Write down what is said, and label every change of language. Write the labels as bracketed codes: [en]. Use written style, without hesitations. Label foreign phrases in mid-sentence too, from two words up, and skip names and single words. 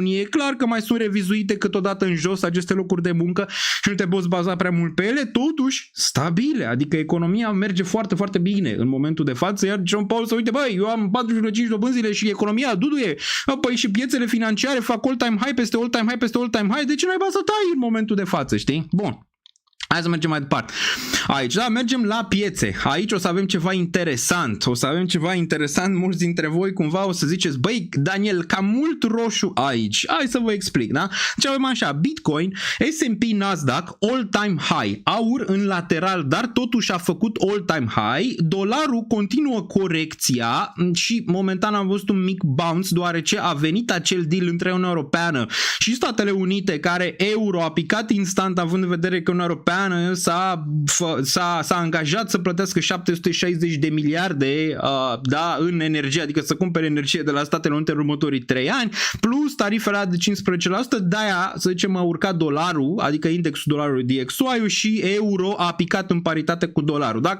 [ro] E clar că mai sunt revizuite câteodată în jos aceste locuri de muncă și nu te poți baza prea mult pe ele, totuși stabile. Adică economia merge foarte, foarte bine în momentul de față, iar Jerome Powell să uite, băi, eu am 4,5 dobânzile și economia duduie, păi și piețele financiare fac [en] all-time high [ro] peste [en] all-time high [ro] peste [en] all-time high, [ro] de ce n-ai să tai în momentul de față, știi? Bun. Hai să mergem mai departe. Aici, da, mergem la piețe. Aici o să avem ceva interesant. Mulți dintre voi cumva o să ziceți, băi, Daniel, cam mult roșu aici. Hai să vă explic, da? Ce avem așa, Bitcoin, S&P, Nasdaq, [en] all-time high. [ro] Aur în lateral, dar totuși a făcut [en] all-time high. [ro] Dolarul continuă corecția și momentan am văzut un mic bounce, deoarece a venit acel deal între Uniunea Europeană și Statele Unite, care euro a picat instant, având în vedere că Uniunea Europeană s-a angajat să plătească 760 de miliarde da, în energie, adică să cumpere energie de la Statele Unite în următorii 3 ani, plus tarifele de 15%, de-aia, să zicem, a urcat dolarul, adică indexul dolarului DXY și euro a picat în paritate cu dolarul, da?